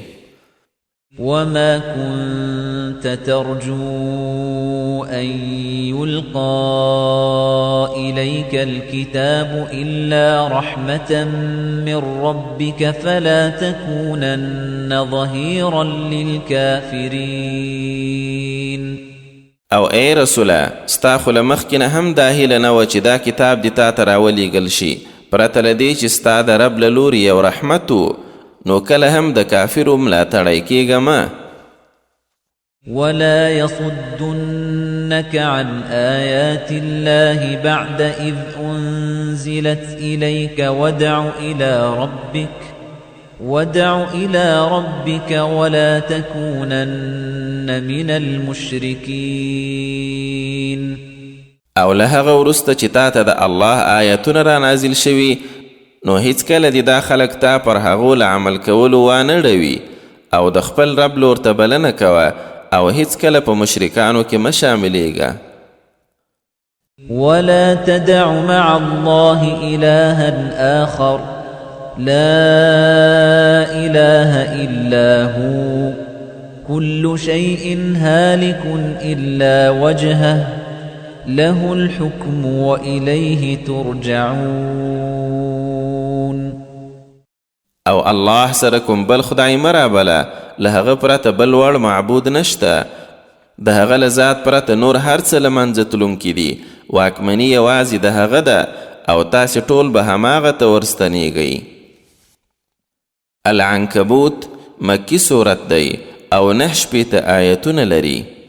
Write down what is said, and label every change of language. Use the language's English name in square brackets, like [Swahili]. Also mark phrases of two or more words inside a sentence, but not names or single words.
[Arabic] وما كنت ترجو أن يلقى إليك الكتاب إلا رحمة من ربك فلا تكونن ظهيرا للكافرين. [Pashto] او اے رسوله ستا خو له مخکې نه هم دا هیله نه وه چې دا کتاب دې تا ته راولیږل شي پرته له دې چې ستا د رب له لوري یو رحمت و نو کله هم د کافرو ملاتړی کېږه مه. [Arabic] ولا يصدنك عن آيات الله بعد إذ أنزلت إليك وادع إلى ربك ولا تكونن من المشركين. [Pashto] او له هغه وروسته چې تا ته د الله آیتونه را نازل شوي نو هیڅکله دې دا خلک تا پر هغو له عمل کولو وانه ړوي او د خپل رب لور ته بلنه کوه او هیڅکله په مشرکانو کې مه شاملېږه. [Arabic] ولا تدع مع الله إلها آخر لا إله إلا هو كل شيء هالك إلا وجهه له الحكم وإليه ترجعون. [Pashto] او الله سره کوم بل خدای مرابله له هغه پرته بل وړ معبود نشته د هغه له ذات پرته نور هر څه له منځه تلونکي دي واکمني یوازې د هغه ده او تاسې ټول به هماغه ته ورستنیږئ العنکبوت مکی صورت دی او 9 آیتونه لري